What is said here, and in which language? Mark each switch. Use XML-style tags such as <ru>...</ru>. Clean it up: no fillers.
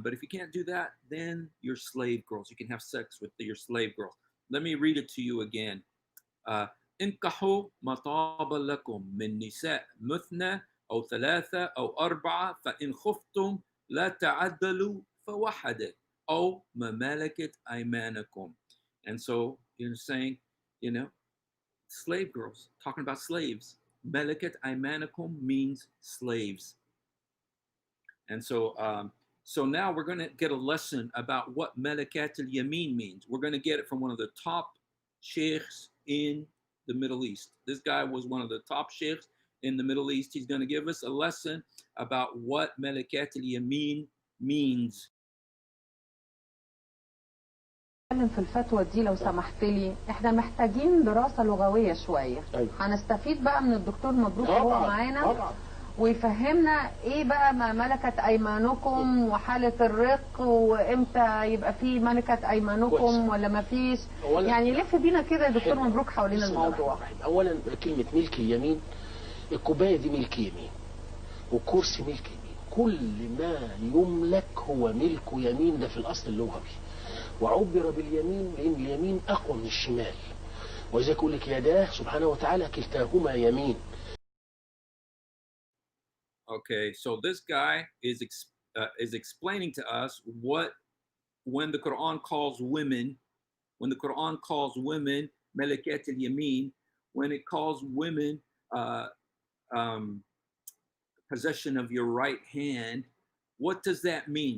<en>But if you can't do that, then your slave girls. You can have sex with your slave girls. Let me read it to you again.</en> <ar>انكحوا ما طاب لكم من نساء مثنى أو ثلاثة أو أربعة فإن خفتم لا تعدلوا فواحدة أو ما ملكت أيمانكم.</ar> <en>And so you're saying, slave girls, talking about slaves.</en> <ar>ملكت أيمانكم</ar> <en>means slaves. And so now we're going to get a lesson about what malakat al-yamin means. We're going to get it from one of the top sheikhs in the Middle East. This guy was one of the top sheikhs in the Middle East. He's going to give us a lesson about what malakat al-yamin means.</en> <ar>في الفتوى دي لو سمحت لي، احنا محتاجين دراسة لغوية شوية. هنستفيد بقى من الدكتور مبروك وهو معانا ويفهمنا ايه بقى ما ملكت ايمانكم وحالة الرق وامتى يبقى في ملكت ايمانكم ولا ما فيش. يعني لف بينا كده يا دكتور مبروك حوالين الموضوع. اولا كلمة ملك اليمين، الكوباية دي ملك يمين والكرسي ملك يمين. كل ما يملك هو ملك يمين، ده في الاصل اللغوي. وعبر باليمين لان اليمين اقوى من الشمال، وإذا يقول لك يداه سبحانه وتعالى كلتاهما يمين.</ar> <en>Okay, so this guy is explaining to us when the Quran calls women malakat al-yamin, when it calls women possession of your right hand, what does that mean?</en>